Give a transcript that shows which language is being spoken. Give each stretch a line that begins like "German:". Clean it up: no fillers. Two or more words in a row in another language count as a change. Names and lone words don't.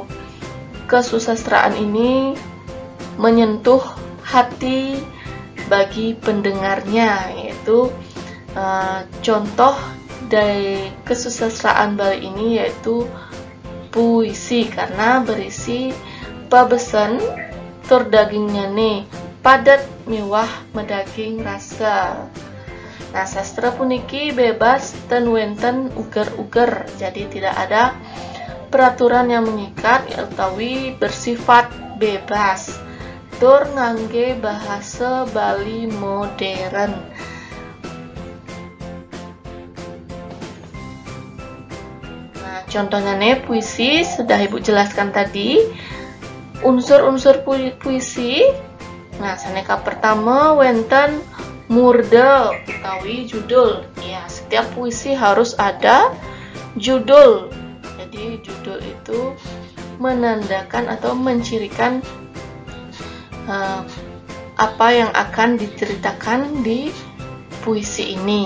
Indonesian: kesusastraan ini menyentuh hati bagi pendengarnya, yaitu contoh dari kesusastraan Bali ini yaitu puisi karena berisi
Balinese: pabesen tur dagingnya nih padat mewah medaging rasa. Nah, sastra puniki bebas ten wenten uger-uger,
Indonesian: jadi tidak ada peraturan yang mengikat utawi bersifat bebas.
Balinese: Tur ngangge bahasa Bali modern.
Indonesian: Nah, contohnya nih puisi sudah Ibu jelaskan tadi. Unsur-unsur puisi. Nah,
Balinese: saneka pertama wenten murde utawi judul.
Indonesian: Ya, setiap puisi harus ada judul. Jadi judul itu menandakan atau mencirikan apa yang akan diceritakan di puisi ini.